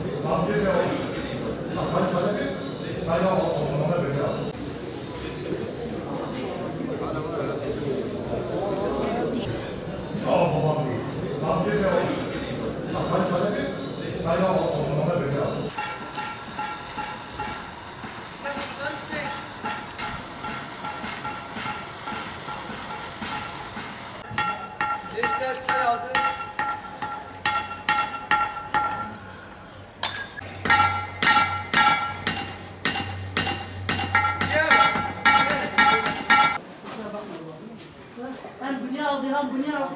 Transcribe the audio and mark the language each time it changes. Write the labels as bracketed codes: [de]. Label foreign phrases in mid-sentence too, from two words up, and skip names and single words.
[it] Anche se non è vero. Anche se non è vero. [tr] Gençler çay hazır. Hem bunu aldı hem bunu aldı.